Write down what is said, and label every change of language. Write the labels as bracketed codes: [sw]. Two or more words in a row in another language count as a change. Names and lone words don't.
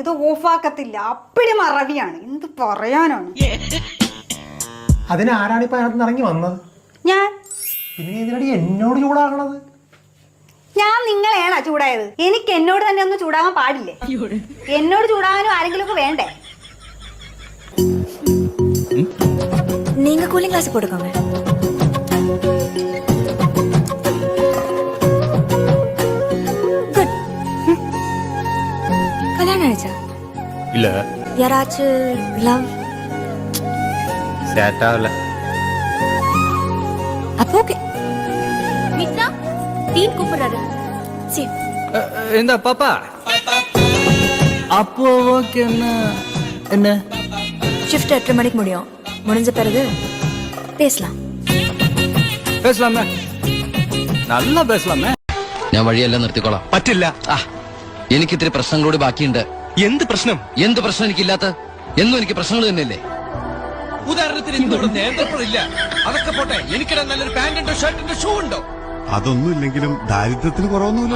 [ml] ഇത് ഓഫ് ആക്കത്തില്ല. അപ്പടി മറവിയാണ്. എന്ത് പറയാനാണ്? അതിനാരാണ് ഇപ്പൊ അതിനകത്ത് ഇറങ്ങി വന്നത്? ഞാൻ. പിന്നെ ഇതിനടി എന്നോട് ചൂടാകണത്? ഞാൻ നിങ്ങളെയാണോ ചൂടായത്? എനിക്ക് എന്നോട് തന്നെ ഒന്ന് ചൂടാകാൻ പാടില്ലേ? എന്നോട് ചൂടാകാനും ആരെങ്കിലും ഒക്കെ വേണ്ടേ? [ta] நீங்க [en] cooling glass [ta] போட்டுக்கோங்க. குட். கல்யாணம் ஆயிடுச்சா? இல்ல. யாராச்சும் லவ்? [ml] സെറ്റ് ആവില്ല. [ta] அப்போ ஓகே. மித்ரா டீன் கூப்பிடுறாரு. சரி. [ml] എന്താ പാപ്പാ? [ta] அப்போ ஓகே. என்ன ஷிஃப்ட் 8 மணிக்கு முடியும். முடிஞ்ச பிறகு பேசலாம். பேசலாமே, நல்லா பேசலாமே. [ml] ഞാൻ വഴിയെല്ലാം നിർത്തിക്കോളാം. പറ്റില്ല. എനിക്ക് ഇത്തിരി പ്രശ്നങ്ങൾ കൂടി ബാക്കിയുണ്ട്. എന്ത് പ്രശ്നം? എന്ത് പ്രശ്നം എനിക്കില്ലാത്ത? എന്നും എനിക്ക് പ്രശ്നങ്ങൾ തന്നെയല്ലേ? ഉദാഹരണത്തിന് നേന്ത്രപ്പഴില്ല. അതൊക്കെ പോട്ടെ, എനിക്കിടാൻ നല്ലൊരു പാന്റുണ്ടോ ഷർട്ടുണ്ടോ ഷൂ ഉണ്ടോ? അതൊന്നും ഇല്ലെങ്കിലും ദാരിദ്ര്യത്തിന് കുറവൊന്നുമില്ല.